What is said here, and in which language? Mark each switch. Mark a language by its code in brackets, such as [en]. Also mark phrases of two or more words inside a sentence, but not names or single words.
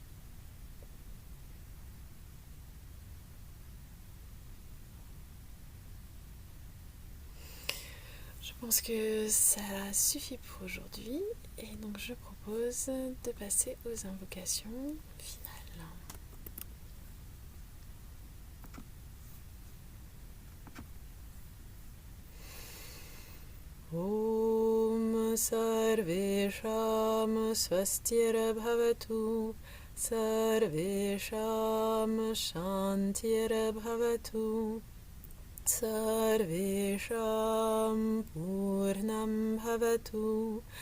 [fr] Je pense que ça suffit pour aujourd'hui et donc je propose de passer aux invocations finales. [sa] ॐ सर्वेषां स्वस्तिर्भवतु सर्वेषां शान्तिर्भवतु सर्वेषां पूर्णं भवतु